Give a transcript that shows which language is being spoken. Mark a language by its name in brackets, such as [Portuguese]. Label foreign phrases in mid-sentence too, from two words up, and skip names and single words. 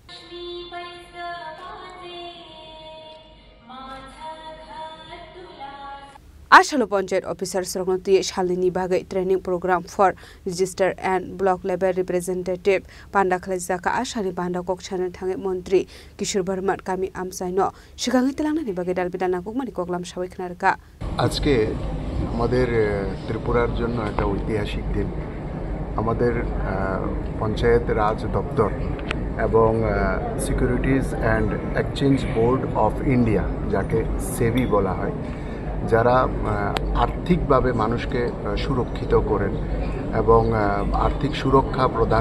[Kok Borok] Ashalo Ponjai Officer Srongoti Shalini Bagai [English] Training Program for Register and Block Level Representative [Kok Borok] Panda Klaizaka Ashali Panda Kokchan Tangi Montri Kishore Barmat Kami Amsaino Shigangi Telangani Bagai Dalbidana Kukmani Koklam Shawik Narka [Bangla] আজকে আমাদের ত্রিপুরার জন্য একটা ঐতিহাসিক দিন আমাদের পঞ্চায়েত রাজ দপ্তর এবং সিকিউরিটিজ অ্যান্ড এক্সচেঞ্জ বোর্ড অফ ইন্ডিয়া যাকে সেবি বলা হয় যারা আর্থিকভাবে মানুষকে সুরক্ষিত করেন এবং আর্থিক সুরক্ষা প্রদান